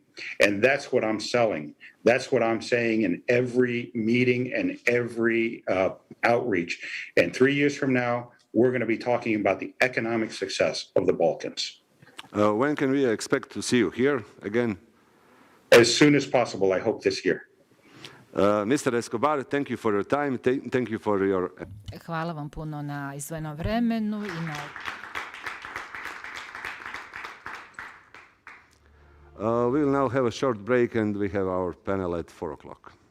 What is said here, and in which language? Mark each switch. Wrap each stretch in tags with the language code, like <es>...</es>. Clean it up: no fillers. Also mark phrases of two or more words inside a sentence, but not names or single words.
<en>And that's what I'm selling. That's what I'm saying in every meeting and every outreach. And 3 years from now, we're going to be talking about the economic success of the Balkans. When can we expect to see you here again? As soon as possible, I hope this year. Mr. Escobar, thank you for your time. Thank you for your...</en> <sr>Hvala vam puno na izdvojenom vremenu i na...</sr> <en>We will now have a short break and we have our panel at 4 o'clock.</en>